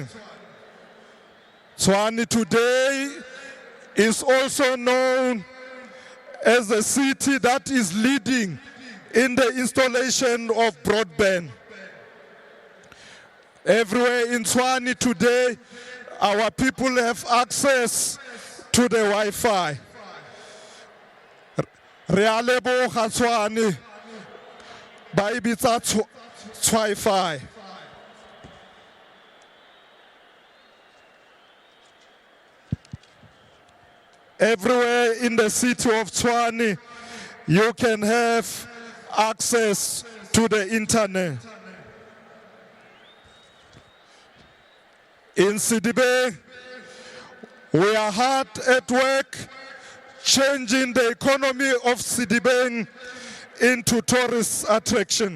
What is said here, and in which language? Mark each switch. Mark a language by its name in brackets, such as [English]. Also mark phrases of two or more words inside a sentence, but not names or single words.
[English] Tshwane today is also known as a city that is leading in the installation of broadband. Everywhere in Tshwane today, our people have access to the Wi-Fi. [Tswana] Realeboga Tshwane ba e bitsa Wi-Fi. [English] Everywhere in the city of Tshwane, you can have access to the internet. In Sidibe, we are hard at work changing the economy of Sidibe into tourist attraction.